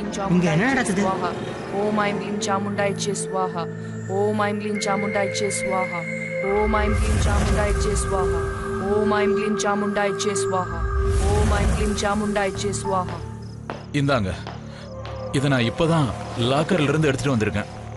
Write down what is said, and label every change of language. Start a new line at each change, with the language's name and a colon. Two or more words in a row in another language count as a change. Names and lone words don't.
Tamil: இங்க என்ன चामुंडाईचे நடக்குது?
Sanskrit: स्वाहा ओम ऐं क्लीं चामुंडाईचे स्वाहा ओम ऐं क्लीं चामुंडाईचे स्वाहा ओम ऐं क्लीं चामुंडाईचे स्वाहा ओम ऐं क्लीं चामुंडाईचे स्वाहा ओम ऐं क्लीं चामुंडाईचे स्वाहा.
Tamil: இந்தாங்க, இதை நான் இப்பதான் லாக்கர்ல இருந்து எடுத்துட்டு வந்திருக்கேன்.